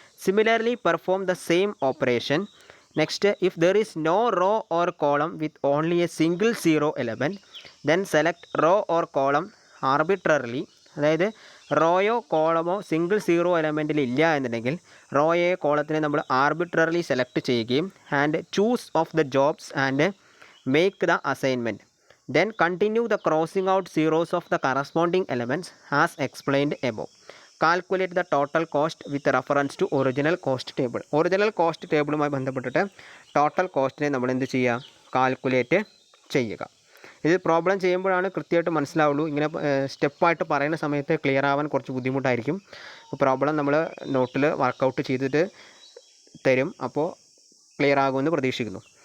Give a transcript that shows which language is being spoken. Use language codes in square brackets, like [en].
[en] Similarly perform the same operation. Next if there is no row or column with only a single zero element then select row or column arbitrarily [ml] അതായത് റോയോ കോളമോ single zero എലമെൻറ്റിൽ ഇല്ല എന്നുണ്ടെങ്കിൽ റോയെ കോളത്തിനെ നമ്മൾ arbitrarily select ചെയ്യുകയും [en] And choose of the jobs and make the assignment. Then continue the crossing out zeros of the corresponding elements as explained above. Calculate the total cost with reference to original cost table. [ml] Original cost ടേബിളുമായി ബന്ധപ്പെട്ടിട്ട് total കോസ്റ്റിനെ നമ്മൾ എന്ത് ചെയ്യുക, calculate ചെയ്യുക. ഇത് problem ചെയ്യുമ്പോഴാണ് കൃത്യമായിട്ട് മനസ്സിലാവുള്ളൂ. ഇങ്ങനെ സ്റ്റെപ്പായിട്ട് പറയുന്ന സമയത്ത് ക്ലിയർ ആവാൻ കുറച്ച് ബുദ്ധിമുട്ടായിരിക്കും. പ്രോബ്ലം നമ്മൾ നോട്ടിൽ വർക്കൗട്ട് ചെയ്തിട്ട് തരും, അപ്പോൾ ക്ലിയർ ആകുമെന്ന് പ്രതീക്ഷിക്കുന്നു.